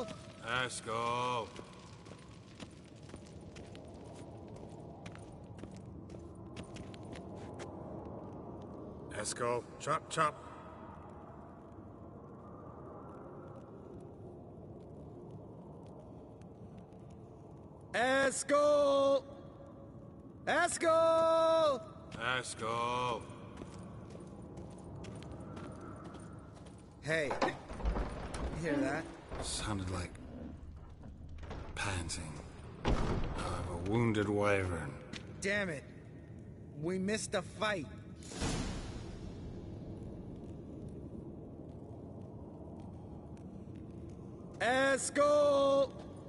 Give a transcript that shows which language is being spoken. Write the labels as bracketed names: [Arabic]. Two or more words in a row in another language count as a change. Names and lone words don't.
[English] Eskel. Eskel, chop, chop. Eskel! Eskel! Eskel. Hey, hear that? Sounded like panting of a wounded wyvern. Damn it. We missed a fight. Eskel!